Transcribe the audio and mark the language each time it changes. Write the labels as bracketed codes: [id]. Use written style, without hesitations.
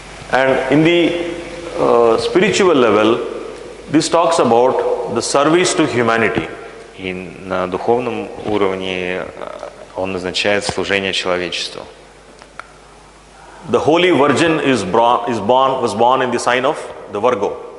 [en] And in the spiritual level, this talks about the service to humanity. [ru] И на духовном уровне он назначает служение человечеству. [en] The Holy Virgin was born in the sign of the Virgo.